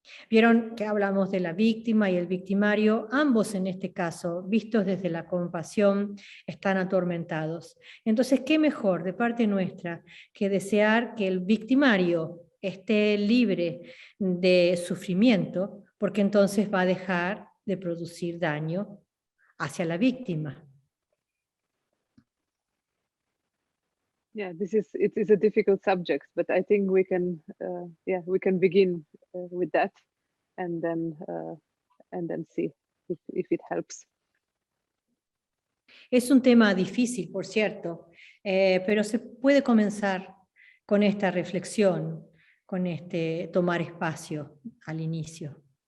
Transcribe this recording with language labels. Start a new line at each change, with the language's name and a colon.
Spanish: Vieron que hablamos de la víctima y el victimario, ambos en este caso, vistos desde la compasión, están atormentados. Entonces, ¿qué mejor de parte nuestra que desear que el victimario esté libre de sufrimiento, porque entonces va a dejar de producir daño hacia la víctima?
English: Yeah, it is a difficult subject, but I think we can begin with that, and then see if it helps.
Spanish: Es un tema difícil, por cierto, pero se puede comenzar con esta reflexión, con este tomar espacio al inicio.